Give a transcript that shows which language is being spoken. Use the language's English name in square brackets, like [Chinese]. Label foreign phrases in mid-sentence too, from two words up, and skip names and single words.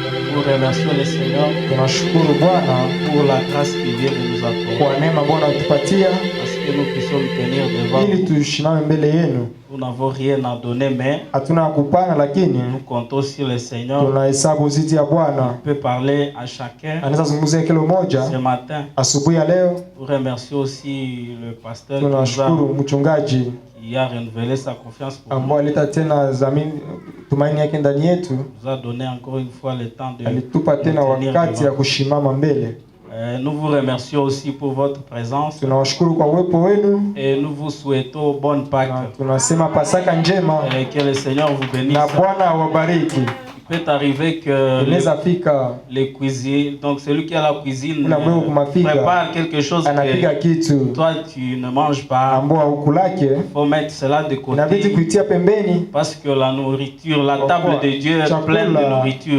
[French] Nous remercions le Seigneur [Swahili] Tunashukuru Bwana [French] pour la grâce qu'il vient de nous accorder. [Swahili] kwa neema Bwana utupatia [French] Parce que nous puissions tenir devant [Swahili] ili tushimame mbele yenu. [French] nous n'avons rien à donner, mais [Swahili] Hatuna kupana, lakini [French] nous comptons sur le Seigneur. [Swahili] tunahesabu zidi ya Bwana. [French] On peut parler à chacun. [Swahili] Anaweza zungumzia kila mmoja [French] Ce matin, [Swahili] asubuhi ya leo. [French] nous remercions aussi le pasteur [Swahili] Tunashukuru mchungaji [French] qui a renouvelé sa confiance pour nous. [Swahili] ambao aleta tena tumaini yake ndani yetu. [French] Nous a donné encore une fois le temps de [Swahili] Alitupa tena wakati ya kushimama mbele. [French] Nous vous remercions aussi pour votre présence. [Swahili] Tunawashukuru kwa uwepo wenu. [French] Et nous vous souhaitons bonne Pâques. [Swahili] Tunasema Pasaka njema. [French] Et que le Seigneur vous bénisse. [Swahili] Na Bwana awabariki. [French] Il peut arriver que les cuisines, donc celui qui a la cuisine prépare quelque chose que toi tu ne manges pas. Il faut mettre cela de côté. Parce que la nourriture, la table de Dieu est pleine de nourriture.